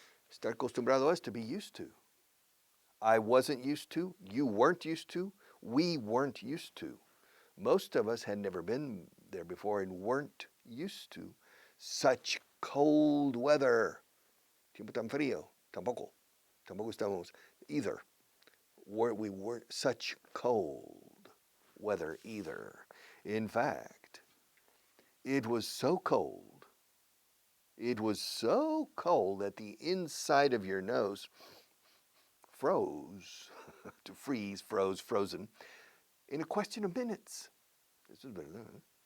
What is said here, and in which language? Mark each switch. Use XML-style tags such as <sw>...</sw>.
<es>Estar acostumbrado es</es> <en>to be used to. I wasn't used to. You weren't used to. We weren't used to. Most of us had never been there before and weren't used to such cold weather.</en> <es>Tiempo tan frío. Tampoco estamos</es> <en>either. We weren't such cold weather either. In fact, it was so cold that the inside of your nose froze, to freeze, frozen, in a question of minutes. This is better than that.</en>